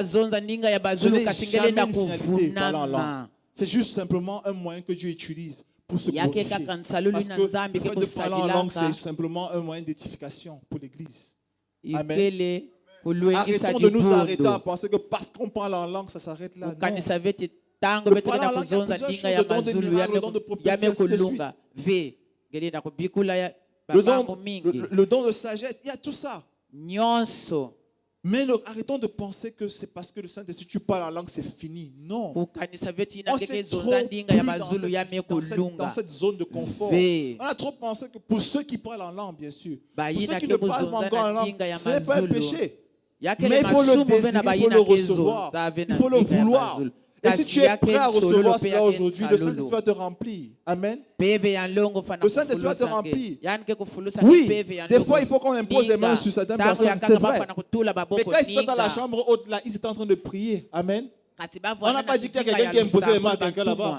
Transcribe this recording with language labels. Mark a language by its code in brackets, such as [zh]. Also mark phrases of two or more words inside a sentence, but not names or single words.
[fr] Ce n'est jamais une finalité, parler en langue. C'est juste simplement un moyen que Dieu utilise pour se glorifier. Parce que le fait de parler en langue, c'est simplement un moyen d'édification pour l'Église. Amen. Arrêtons de nous arrêter à penser que parce qu'on parle en langue, ça s'arrête là. Non. [ktu] tango beto na kuzonza ndinga ya mazulu yame kulunga ve ngeli na kubikula ya babambo mingi [fr] Le don de sagesse, il y a tout ça. nyonso. Mais arrêtons de penser que c'est parce que le Saint-Esprit, tu parles la langue, c'est fini. Non. [ktu] Kukanisa veti ina [fr] On s'est [ktu] keke [fr] trop [ktu] zonza [fr] plu [ktu] ndinga ya [fr] dans [ktu] mazulu yame [fr] dans [ktu] kulunga [fr] cette zone de confort. [ktu] ve [fr] On a trop pensé que pour ceux qui parlent en langue, bien sûr, pour [ktu] bayina [fr] ceux qui [ktu] ke [fr] ne parlent pas [ktu] kuzonza [fr] encore en [ktu] na [fr] langue, [ktu] ndinga ya [fr] ce n'est pas un [ktu] mazulu [fr] péché. [ktu] yakele [fr] Mais il faut le [ktu] masumu [fr] désirer, [ktu] vena [fr] il faut [ktu] bayina [fr] le [ktu] ke [fr] recevoir. [ktu] zonza [fr] Il [ktu] vena [fr] faut le [ktu] ndinga ya [fr] vouloir. [ktu] mazulu. [fr] Et si tu es prêt à recevoir cela aujourd'hui, le Saint-Esprit Saint-Esprit va te remplir. Amen. le Saint-Esprit va te remplir. Oui, des fois, il faut qu'on impose les mains sur certaines personnes, c'est vrai. Mais quand ils sont dans la chambre haute, là, ils étaient en train de prier. Amen. On n'a pas dit qu'il y a quelqu'un qui a imposé les mains à quelqu'un là-bas.